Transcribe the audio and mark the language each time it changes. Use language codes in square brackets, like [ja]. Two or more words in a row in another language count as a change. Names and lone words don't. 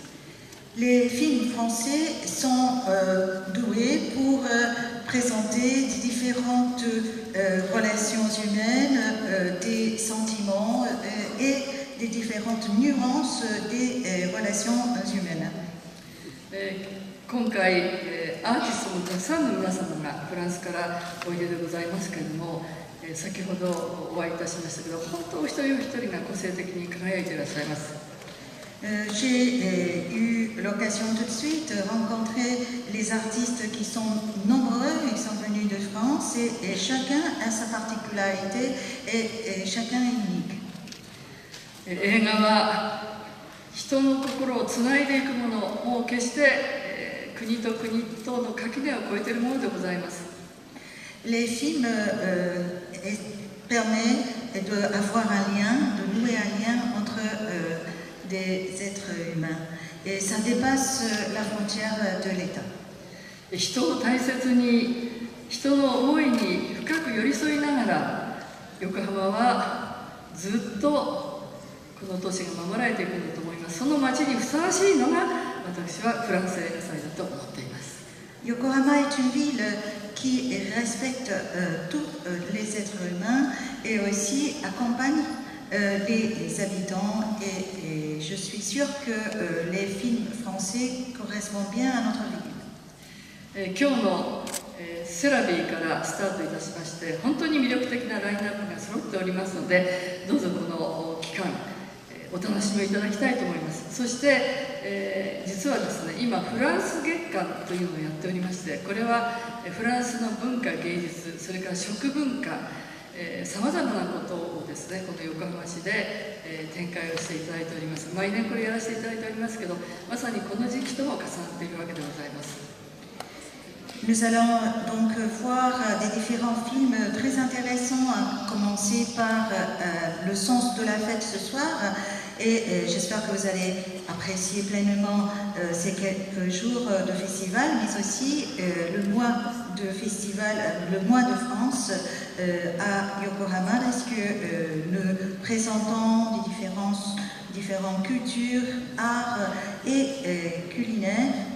[fr] Les films français sont doués pour présenter des différentes relations humaines, des sentiments et des différentes nuances des relations humaines. [ja] 今回、アーティストのたくさんの皆様がフランスからおいででございますけれども、先ほどお会いいたしましたけど、本当一人お一人が個性的に輝いていらっしゃいます。 [fr] J'ai eu l'occasion tout de suite de rencontrer les artistes qui sont nombreux, ils sont venus de France et chacun a sa particularité et chacun est unique. [ja] 映画は人の心をつないでいくもの、もう決して国と国との垣根を越えているものでございます。 [fr] Les films permettent d'avoir un lien, de nouer un lien entre des êtres humains et ça dépasse la frontière de l'État. [ja] 人を大切に、人の思いに深く寄り添いながら、横浜はずっとこの都市が守られていくんだと思います。その街にふさわしいのが私はフランス映画祭だと思っています。 [fr] Yokohama est une ville qui respecte tous les êtres humains et aussi accompagne les habitants et je suis sûre que les films français correspondent bien à notre ville. [ja] 今日のセラビーからスタートいたしまして、本当に魅力的なラインナップが揃っておりますので、どうぞこの期間お楽しみいただきたいと思います。そして、実はですね、今フランス月間というのをやっておりまして、これはフランスの文化芸術、それから食文化、さまざまなことをですね、この横浜市で、展開をしていただいております。毎年これやらせていただいておりますけど、まさにこの時期とも重なっているわけでございます。 [fr] Nous allons donc voir des différents films très intéressants, à commencer par Le sens de la fête ce soir. Et j'espère que vous allez apprécier pleinement ces quelques jours de festival, mais aussi le mois de festival, le mois de France à Yokohama, parce que nous présentons des différentes cultures, arts et culinaires